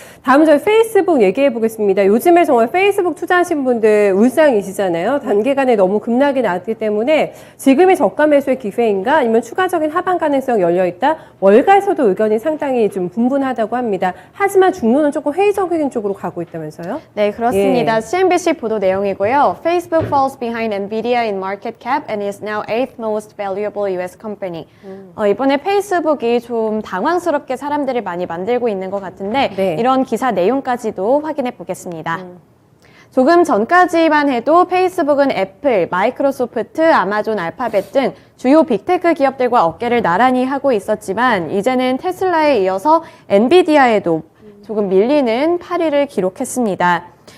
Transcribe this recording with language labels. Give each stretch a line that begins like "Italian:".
Korean: 다음 저희 페이스북 얘기해 보겠습니다. 요즘에 정말 페이스북 투자하신 분들 울상이시잖아요. 단기간에 너무 급락이 나왔기 때문에 지금이 저가 매수의 기회인가 아니면 추가적인 하방 가능성 열려있다. 월가에서도 의견이 상당히 좀 분분하다고 합니다. 하지만 중론은 조금 회의적인 쪽으로 가고 있다면서요? 네, 그렇습니다. CNBC 보도 내용이고요.
English: Facebook falls behind Nvidia in market cap and is now 8th most valuable US company.
Korean: 이번에 페이스북이 좀 당황스럽게 사람들을 많이 만들고 있는 것 같은데 이런 기사 내용까지도 확인해 보겠습니다. 조금 전까지만 해도 페이스북은 애플, 마이크로소프트, 아마존, 알파벳 등 주요 빅테크 기업들과 어깨를 나란히 하고 있었지만 이제는 테슬라에 이어서 엔비디아에도 조금 밀리는 8위를 기록했습니다.